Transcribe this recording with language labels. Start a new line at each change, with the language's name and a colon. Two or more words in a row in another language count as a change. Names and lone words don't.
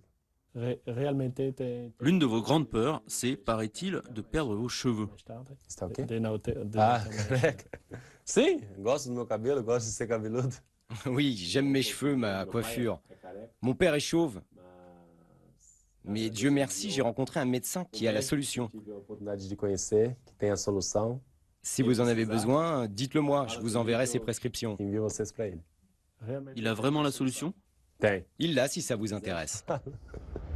Portuguese: realmente
French: L'une de vos grandes peurs, c'est, paraît-il, de perdre vos cheveux.
Portuguese: Está ok? de Ah, careca. Sim, gosto do meu cabelo, gosto de ser cabeludo.
French: Oui, j'aime mes cheveux, ma coiffure. Mon père est chauve, mais Dieu merci, j'ai rencontré un médecin qui a la solution.
Portuguese: Tive a oportunidade de conhecer, que tem a solução,
French: Si vous en avez besoin, dites-le moi, je vous enverrai ses prescriptions.
Portuguese: envio vocês para ele.
French: Il a vraiment la solution?
Portuguese: Tem.
French: Il l'a si ça vous intéresse.